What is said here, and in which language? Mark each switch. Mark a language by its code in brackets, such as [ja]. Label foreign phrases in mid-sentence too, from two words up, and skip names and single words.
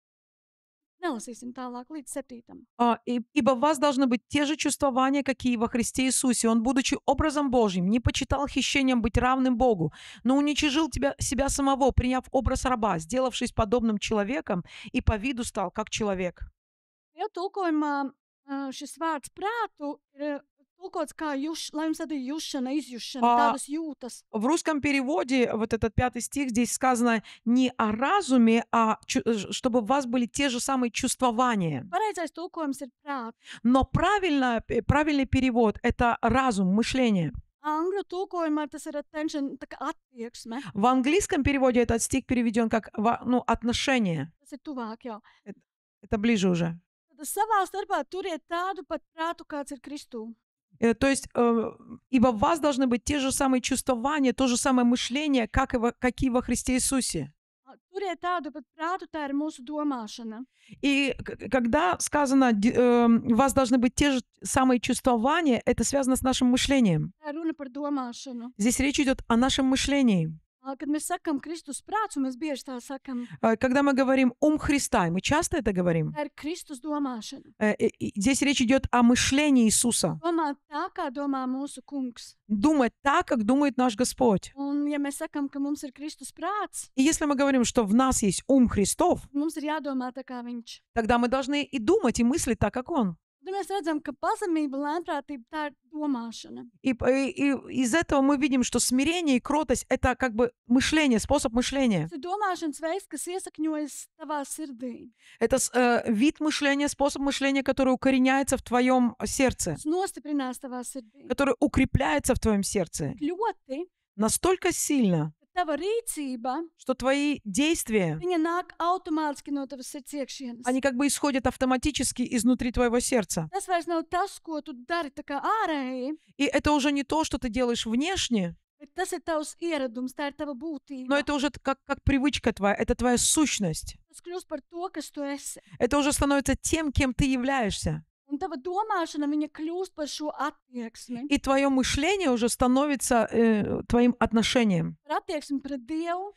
[lv] Nelasīsim tālāk līdz 7. [ru] Ибо в вас должны быть те же чувствования, какие во Христе Иисусе. Он, будучи образом Божьим, не почитал хищением быть равным Богу, но уничижил себя самого, приняв образ раба, сделавшись подобным человеком, и по виду стал как человек. [lv] Ja tulkojumā šis vārds prātu ir tulkots kā lai jums tāda jušana, izjušana, tādas jūtas. [ru] В русском переводе вот этот 5 стих здесь сказано не о разуме, а чтобы у вас были те же самые чувствования. [lv] Pareizais tulkojums ir prāts. [ru] Но правильный перевод – это разум, мышление. [lv] Angļu tulkojumā tas ir attention, tā kā attieksme. [ru] В английском переводе этот стих переведен как отношение. [lv] Tas ir tuvāk jau. [ru] Это ближе уже. [lv] Tad savā starpā turiet tādu pat prātu, kāds ir Kristū. [ru] То есть, ибо в вас должны быть те же самые чувствования, то же самое мышление, как и во Христе Иисусе. [lv] Turiet tādu pat prātu, tā ir mūsu domāšana. [ru] И когда сказано, у вас должны быть те же самые чувствования, это связано с нашим мышлением. [lv] Tā ir runa par domāšanu. [ru] Здесь речь идет о нашем мышлении. [lv] Kad mēs sakam Kristus prāts, un mēs bieži tā sakam, [ru] Когда мы говорим «ум Христа», и мы часто это говорим, [lv] tā ir Kristus domāšana. [ru] здесь речь идет о мышлении Иисуса. [lv] Domāt tā, kā domā mūsu kungs. [ru] Думать так, как думает наш Господь. [lv] Un, ja mēs sakam, ka mums ir Kristus prāts, [ru] И если мы говорим, что в нас есть ум Христов, [lv] mums ir jādomā tā kā viņš. [ru] тогда мы должны и думать, и мыслить так, как Он. [lv] Tad mēs redzam, ka pazemība, lēnprātība, tā ir domāšana. [ru] И из этого мы видим, что смирение и кротость – это как бы мышление, способ мышления. [lv] Tas ir domāšanas veids, kas iesakņojas tavā sirdī. [ru] Это вид мышления, способ мышления, который укореняется в твоем сердце, [lv] Tas nostiprinās tavā sirdī. [ru] который укрепляется в твоем сердце [lv] Ļoti, [ru] настолько сильно, [lv] ka tava rīcība, [ru] что твои действия, [lv] viņa nāk automātiski no tavas sirds iekšienes. [ru] они как бы исходят автоматически изнутри твоего сердца. [lv] Tas vairs nav tas, ko tu dari tā kā ārēji, [ru] И это уже не то, что ты делаешь внешне, [lv] bet tas ir tavs ieradums, tā ir tava [ru] но [lv] būtība. [ru] это уже как привычка твоя, это твоя сущность. [lv] Tas kļūst par to, kas tu esi. [ru] Это уже становится тем, кем ты являешься. [lv] Un tava domāšana, viņa kļūst par šo attieksmi. [ru] И твое мышление уже становится твоим отношением. [lv] Par attieksmi pret Dievu,